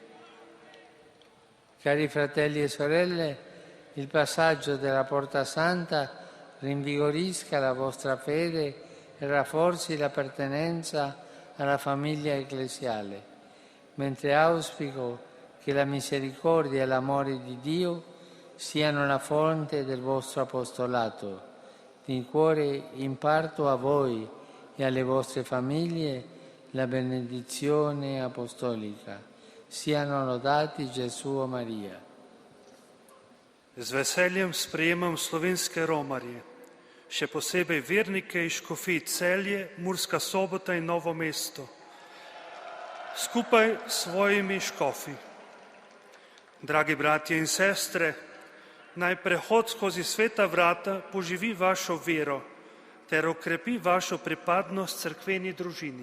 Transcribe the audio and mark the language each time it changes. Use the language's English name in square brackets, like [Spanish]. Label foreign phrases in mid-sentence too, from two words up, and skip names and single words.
[Italian] Cari fratelli e sorelle, il passaggio della Porta Santa rinvigorisca la vostra fede e rafforzi l'appartenenza alla famiglia ecclesiale, mentre auspico che la misericordia e l'amore di Dio siano la fonte del vostro apostolato. Di cuore imparto a voi e alle vostre famiglie la benedizione apostolica. Siano lodati Gesù e Marija. [Slovenian] Z veseljem sprejemam slovenske romarje, še posebej vernike iz škofij Celje, Murska Sobota in Novo Mesto, skupaj s svojimi škofi. Dragi bratje in sestre, naj prehod skozi sveta vrata poživi vašo vero ter okrepi vašo pripadnost cerkveni družini.